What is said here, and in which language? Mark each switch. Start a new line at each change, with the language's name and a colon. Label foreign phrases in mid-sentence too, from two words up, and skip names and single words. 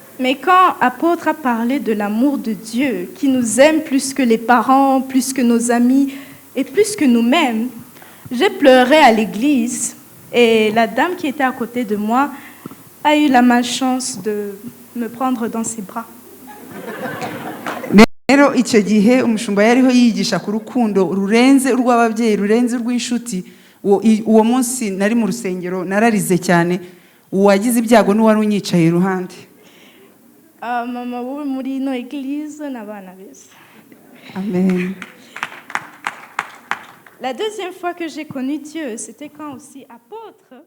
French: Mais quand l'apôtre a parlé de l'amour de Dieu, qui nous aime plus que les parents, plus que nos amis et plus que nous-mêmes, j'ai pleuré à l'église et la dame qui était à côté de moi a eu la malchance de me prendre dans ses bras.
Kinyarwanda: Rero icyo gihe umushumba yariho yigisha ku rukundo rurenze urw'ababyeyi rurenze urw'inshuti. Uwo munsi nari mu rusengero nararize cyane, uwagize ibyago n'uwari unyicaye iruhande. Mama wo muri ino église n'abana beza. Amen.
French: La deuxième fois que j'ai connu Dieu, c'était quand aussi apôtre.